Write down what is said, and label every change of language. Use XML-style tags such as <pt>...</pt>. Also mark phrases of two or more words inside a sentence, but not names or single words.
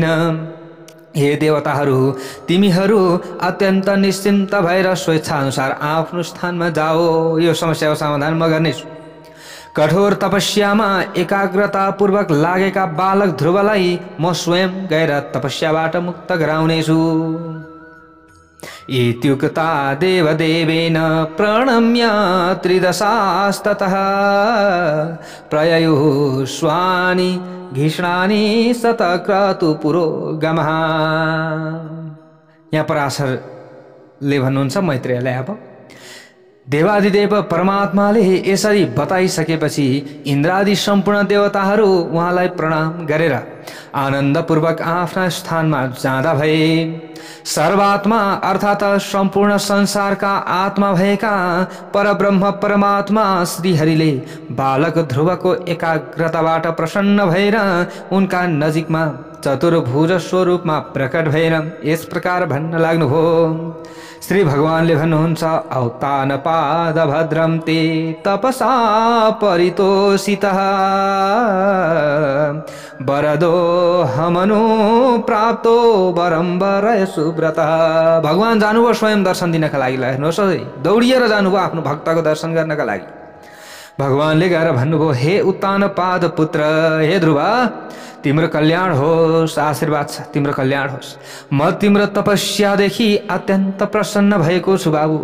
<ne>हे देवताहरू, तिमीहरू अत्यन्त निश्चिन्त भएर स्वेच्छाअनुसार आफ्नो स्थानमा जाओ। यो समस्याको समाधान म गर्नेछु। कठोर तपस्यामा एकाग्रतापूर्वक लागेका बालक ध्रुवलाई म स्वयं गएर तपस्याबाट मुक्त गराउनेछु।</ne> <sa>इत्युक्ता देवदेवेन प्रणम्य त्रिदशास्ततः प्रययुः स्वानि घिष्णानि शतक्रतु पुरोगमः।</sa> <ne>यहाँ पराशरले भन्नुहुन्छ मैत्रेयलाई, अब देवादिदेव परमात्माले यसरी बताइसकेपछि इन्द्रादि सम्पूर्ण देवताहरू उहाँलाई प्रणाम गरेर आनन्दपूर्वक आफ्ना स्थानमा जाँदा भए। सर्वात्मा अर्थात् सम्पूर्ण संसारका आत्मा भएका परब्रह्म परमात्मा श्रीहरिले बालक ध्रुवको एकाग्रताबाट प्रसन्न भएर उनका नजिकमा चतुर्भुज स्वरूपमा प्रकट भएर यस प्रकार भन्न लाग्नुभयो। श्री भगवानले भन्नुहुन्छ,</ne> <sa>औतानपाद भद्रं ते तपसा परितोषितः वरदो हमनु प्राप्तो वरं वरय सुव्रतः।</sa> <ne>भगवान जानुभयो स्वयं दर्शन दिनका लागि। हेर्नुहोस् है, दौडिएर जानुभयो आफ्नो भक्तको दर्शन गर्नका लागि। भगवानले गएर भन्नुभयो, हे उत्तानपाद पुत्र, हे ध्रुव, तिम्रो कल्याण होस्, आशीर्वाद छ, तिम्रो कल्याण होस्। म तिम्रो तपस्यादेखि अत्यन्त प्रसन्न भएको छु बाबु।</ne>